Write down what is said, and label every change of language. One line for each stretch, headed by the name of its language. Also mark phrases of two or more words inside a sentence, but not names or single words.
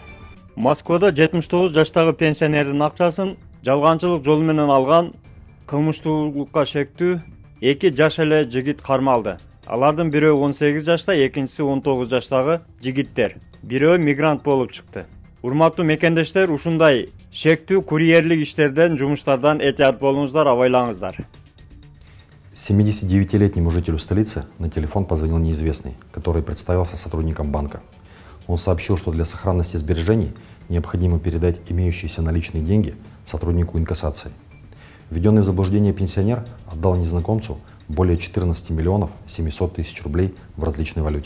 Kyrgyz: Москвада 79 жаштагы пенсионердин акчасын жалганчылык жолу менен алган кылмыштуулукка шектүү 2 жаш эле жигит кармалды. Алардын бирөө 18 жашта, экинчиси 19 жаштагы жигиттер. Бирөө мигрант болуп чыкты. Урматтуу мекендештер, ушундай шектүү курьерлик иштерден, жумуштардан этият болуңуздар, абайлаңыздар.
Russian: 79-летнему жителю столицы на телефон позвонил неизвестный, который представился сотрудником банка. Он сообщил, что для сохранности сбережений необходимо передать имеющиеся наличные деньги сотруднику инкассации. Введенный в заблуждение пенсионер отдал незнакомцу более 14 миллионов 700 тысяч рублей в различной валюте.